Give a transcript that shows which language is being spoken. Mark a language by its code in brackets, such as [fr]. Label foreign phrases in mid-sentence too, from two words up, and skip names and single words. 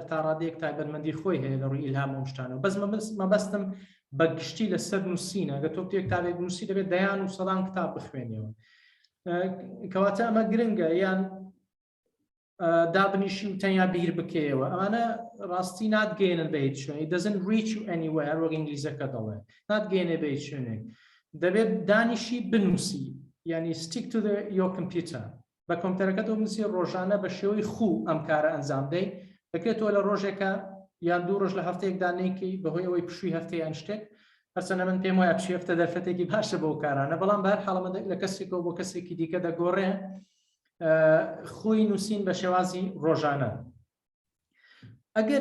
[ckb] تا ڕادەیەک تایبەتمەندی خۆی هەیە لە ڕووی ئیلهام و شتانەوە بەس مەبەستم بە گشتی لەسەر نووسینە ئەگەر تۆ کتابێک نووسی دەبێت دەیان و سەدان کتاب بخوێنیەوە کەواتە ئەمە گرنگە یان دابنیشی و تەنیا بیر بکەیەوە ئەمانە ڕاستی ناتگەێنن بە هیچ شوێنێک [en] doesn't reach you anywhere [ckb] وەک ئینگلیزەکە دەڵێ ناتگەێنێ بە هیچ شوێنێک دەبێت دانیشی بنووسی یعنی [en] stick to your computer [ckb] بە کۆمپیوتەرەکەت بنووسی ڕۆژانە بە شێوەی خوو ئەم کارە ئەنجام دەیت دەکرێتەوە لە ڕۆژێکە یان دوو ڕۆژ لە هەفتەیەک دانەیەکی بەهۆی ئەوەی پشووی هەفتەیان شتێک هەرچەندە من پێم وایە پشووی هەفتە دەرفەتێکی باشە بەو کارانە بەڵام بە هەر حاڵەمە لە کەسێکەوە بۆ کەسێکی دیکە دەگۆڕێ خۆی نووسین بە شێوازی ڕۆژانە ئەگەر